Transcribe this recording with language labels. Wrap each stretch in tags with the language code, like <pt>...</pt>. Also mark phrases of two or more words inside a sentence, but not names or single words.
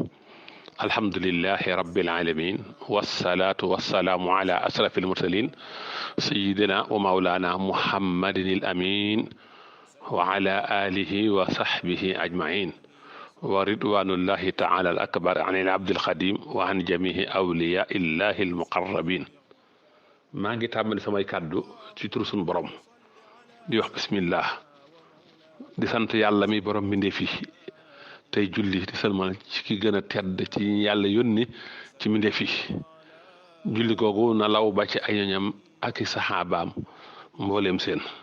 <ar>الحمد لله رب العالمين، والصلاة والسلام على أشرف المرسلين سيدنا ومولانا محمد الأمين وعلى آله وصحبه أجمعين، ورضوان الله تعالى الأكبر عن العبد الخديم وعن جميع أولياء الله المقربين.</ar> <wo>maa ngi tàmbali samay kàddu ci turu sunu borom di wax bismillah, di sant yàlla mi borom mbindeef yi, tey julli di salmal ci ki gën a tedd ci yàlla yónni ci mbindeef yi. julli googu na law ba ci ay ñoñam ak i saxaabaam mbooleem seen.</wo>